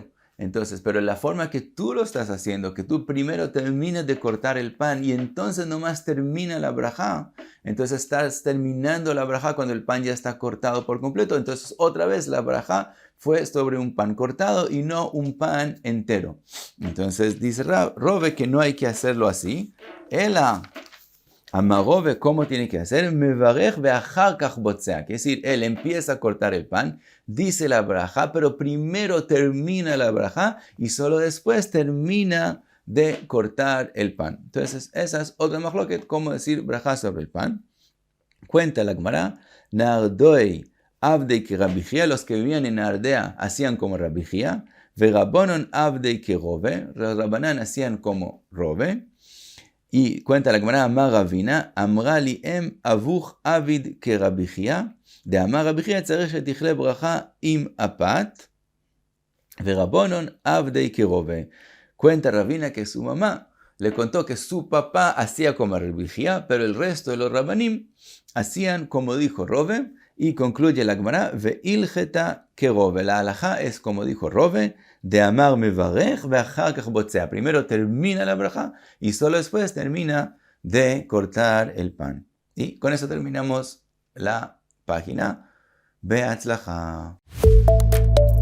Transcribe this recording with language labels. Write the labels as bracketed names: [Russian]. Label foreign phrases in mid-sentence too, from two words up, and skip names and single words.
[Spanish] Entonces, pero la forma que tú lo estás haciendo, que tú primero terminas de cortar el pan y entonces nomás termina la braja, entonces estás terminando la braja cuando el pan ya está cortado por completo. Entonces, otra vez la braja fue sobre un pan cortado y no un pan entero. Entonces, dice Rove que no hay que hacerlo así. Amarove, ¿cómo tiene que hacer? [Hebrew] Mevarech ve'achar kach botzea. [Spanish] Es decir, él empieza a cortar el pan, dice la braja, pero primero termina la braja y solo después termina de cortar el pan. Entonces, esa es otra machloket, cómo decir braja sobre el pan. Cuenta la Gemara, [Aramaic] Nardoi Abdei que Rabbi Chia, [Spanish] los que vivían en Ardea hacían como Rabbi Chia, [Aramaic] Verabonon Abdei que Rove, [Spanish] los Rabanán hacían como Rove. [Aramaic] Y [Spanish] cuenta la Gemara, [Aramaic] Amar Ravina, Amra li em avuch avid que Rabbi Chia, de Amar Rabbi Chia tzarech shetichle bracha im apat, verabonon avdei que Rove. [Spanish] Cuenta Ravina que su mamá le contó que su papá hacía como Rabbi Chia, pero el resto de los Rabanim hacían como dijo Rove, y concluye la Gemara, [Aramaic] ve'ilcheta que Rove. [Spanish] La halajá es como dijo Rove, [Aramaic] de amar mevarech ve'achar kach botzea. [Spanish] Primero termina la braja y solo después termina de cortar el pan. Y con eso terminamos la página. [Hebrew] Be'atzlacha.